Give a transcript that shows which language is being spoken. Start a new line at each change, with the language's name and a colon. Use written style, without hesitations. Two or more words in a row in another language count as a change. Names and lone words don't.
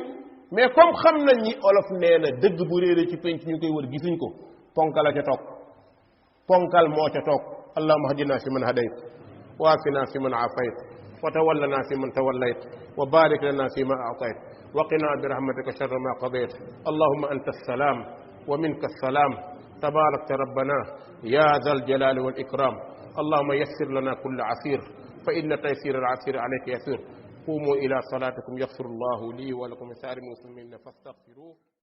French: mais comme
Wolof: xam nañ ñi olof nee na dëgg bu réeré ci penc ñu koy wër gisuñ ko ponkal a ca toog ponkal moo ca toog
Arabic: اللهم اهدنا فيمن هديت وعافنا فيمن عافيت وتولنا فيمن توليت وبارك لنا فيما أعطيت وقنا برحمتك شر ما قضيت اللهم أنت السلام ومنك السلام تباركت ربنا يا ذا الجلال والإكرام اللهم يسر لنا كل عسير فإن تيسير العسير عليك يسير قوموا إلى صلاتكم يغفر الله لي ولكم سائر المسلمين فاستغفروه